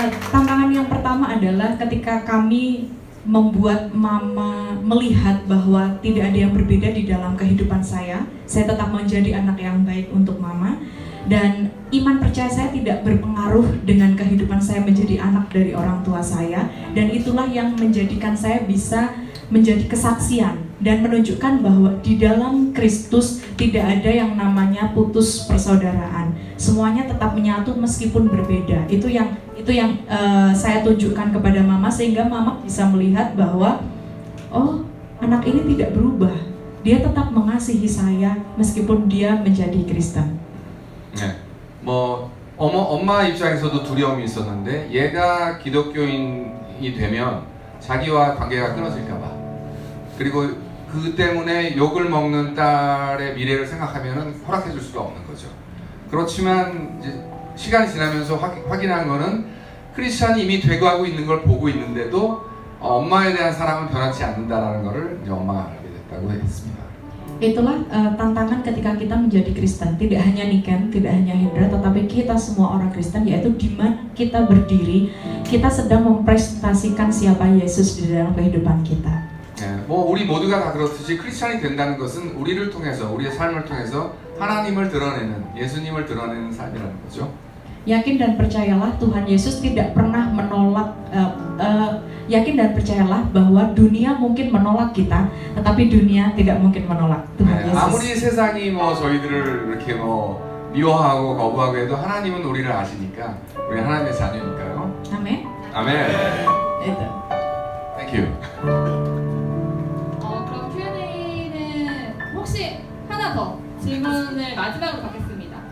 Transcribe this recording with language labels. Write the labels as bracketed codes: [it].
[id] Tantangan yang pertama adalah ketika kami membuat mama melihat bahwa tidak ada yang berbeda di dalam kehidupan saya tetap menjadi anak yang baik untuk mama, dan iman percaya saya tidak berpengaruh dengan kehidupan saya menjadi anak dari orang tua saya, dan itulah yang menjadikan saya bisa menjadi kesaksian dan menunjukkan bahwa di dalam Kristus tidak ada yang namanya putus persaudaraan. Semuanya tetap menyatu meskipun berbeda. Itu yang saya tunjukkan kepada mama sehingga mama bisa melihat bahwa anak ini tidak berubah. Dia tetap mengasihi saya meskipun dia menjadi Kristen. [ko] 네, 엄마 입장에서도 두려움이 있었는데 얘가 기독교인이 되면 자기와 관계가 끊어질까봐, 그리고 그 때문에 욕을 먹는 딸의 미래를 생각하면은 허락해줄 수가 없는 거죠. 그렇지만 이제 시간이 지나면서 확인한 거는 크리스찬이 이미 돼가고 있는 걸 보고 있는데도 엄마에 대한 사랑은 변하지 않는다라는 것을 이제 엄마가 알게 됐다고 했습니다. [id] Itulah tantangan ketika kita menjadi Kristen. Tidak hanya Niken, tidak hanya Hendra, tetapi kita semua orang Kristen, yaitu di mana kita berdiri, kita sedang mempresentasikan siapa Yesus di dalam kehidupan kita. [ko] 뭐 우리 모두가 다 그렇듯이 크리스찬이 된다는 것은 우리를 통해서, 우리의 삶을 통해서 하나님을 드러내는, 예수님을 드러내는 삶이라는 거죠. [id] Yakin dan percayalah Tuhan Yesus tidak pernah menolak. Yakin dan percayalah bahwa dunia mungkin menolak kita, tetapi dunia tidak mungkin menolak Tuhan Yesus. [ko] 아무리 세상이 뭐 저희들을 이렇게 뭐 미워하고 거부하고 해도 하나님은 우리를 아시니까 우리 하나님의 자녀니까요. 아멘. 아멘. [id] Itu. [en] Thank you. [ko] 그럼 Q&A는 혹시 하나 더 질문을 마지막으로 받겠습니다.